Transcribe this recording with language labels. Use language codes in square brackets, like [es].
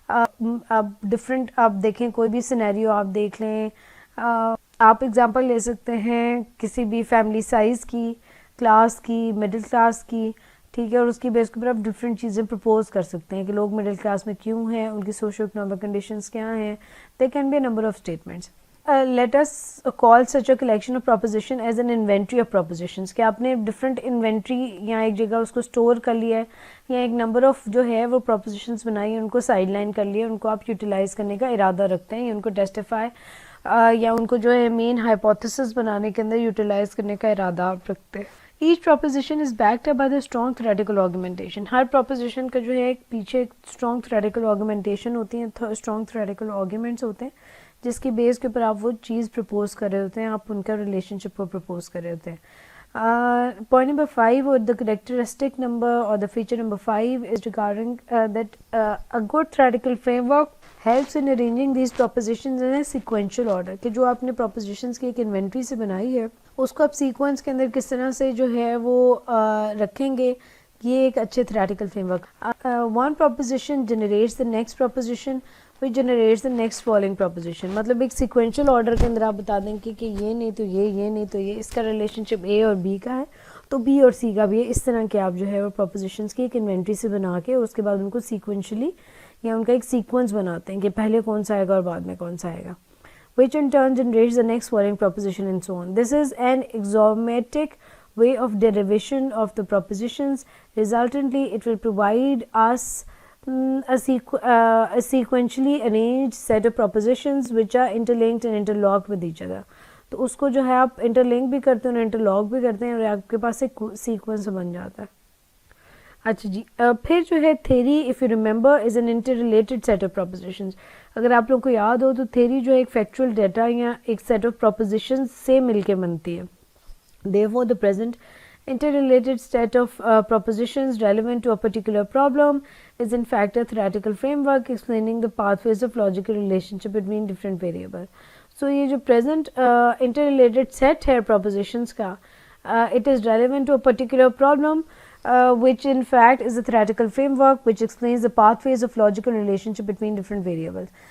[ur] آپ ڈفرینٹ آپ دیکھیں, کوئی بھی سینیریو آپ دیکھ لیں, آپ اگزامپل لے سکتے ہیں کسی بھی فیملی سائز کی, کلاس کی, مڈل کلاس کی. ٹھیک ہے, اور اس کی بیس کے اوپر آپ ڈفرینٹ چیزیں پرپوز کر سکتے ہیں کہ لوگ مڈل کلاس میں کیوں ہیں, ان کی سوشو اکنامک کنڈیشنز کیا ہیں. [en] There can be a number of statements. Let us call such a collection of proposition as an inventory of propositions. [ur] کہ آپ نے ڈفرینٹ انوینٹری یا ایک جگہ اس کو اسٹور کر لیا ہے یا ایک نمبر آف جو ہے وہ پروپوزیشنس بنائی ہیں, ان کو سائڈ لائن کر لیا, ان کو آپ یوٹیلائز کرنے کا ارادہ رکھتے ہیں یا ان کو ٹیسٹیفائی یا ان کو جو ہے مین ہائپوتھیسس بنانے کے اندر یوٹیلائز کرنے کا ارادہ آپ رکھتے ہیں. [en] Each proposition is backed by the strong theoretical argumentation. [ur] Hare proposition کا جو ہے ایک پیچھے ایک اسٹرانگ تھیوریٹیکل آرگومنٹیشن ہوتی ہیں, اسٹرانگ تھیوریٹیکل آرگومنٹس ہوتے ہیں جس کی بیس کے اوپر آپ وہ چیز پرپوز کر رہے ہوتے ہیں, آپ ان کا ریلیشن شپ کو پرپوز کر رہے ہوتے ہیں. [en] Point number 5 or the characteristic number or the feature number 5 is regarding that a good theoretical framework helps in arranging these propositions in a sequential order. [ur] کہ جو آپ نے propositions کی ایک انوینٹری سے بنائی ہے اس کو آپ سیکوینس کے اندر کس طرح سے جو ہے وہ رکھیں گے, یہ ایک اچھے theoretical framework. [en] One proposition generates the next proposition which generates the next following proposition. [ur] مطلب ایک سیکوینشل آرڈر کے اندر آپ بتا دیں کہ یہ نہیں تو یہ نہیں تو یہ, اس کا ریلیشن شپ اے اور بی کا ہے تو بی اور سی کا بھی ہے. اس طرح کے آپ جو ہے وہ پروپوزیشنس کی ایک انوینٹری سے بنا کے اس کے بعد ان کو سیکوینشلی یا ان کا ایک سیکوینس بناتے ہیں کہ پہلے کون سا آئے گا اور بعد میں کون سا آئے گا. [en] which in turn generates the next following proposition and so on. This is an axiomatic way of derivation of the propositions. Resultantly, it will provide us a sequentially arranged set of propositions which are interlinked and interlocked with each other. [ur] تو اس کو جو ہے آپ interlink بھی کرتے ہیں اور انٹرلاک بھی کرتے ہیں اور آپ کے پاس ایک سیکوینس بن جاتا ہے. اچھا جی, پھر جو ہے [en] Theory if you remember is an interrelated set of propositions. [ur] اگر آپ لوگوں کو یاد ہو تو تھیری جو ہے ایک فیکچوئل ڈیٹا یا ایک سیٹ آف پروپوزیشنز سے مل کے بنتی ہے. [en] Therefore, the present interrelated set of propositions relevant to a particular problem is in fact a theoretical framework explaining the pathways of logical relationship between different variables. So یہ جو present interrelated set ہے propositions کا, it is relevant to a particular problem which in fact is a theoretical framework which explains the pathways of logical relationship between different variables.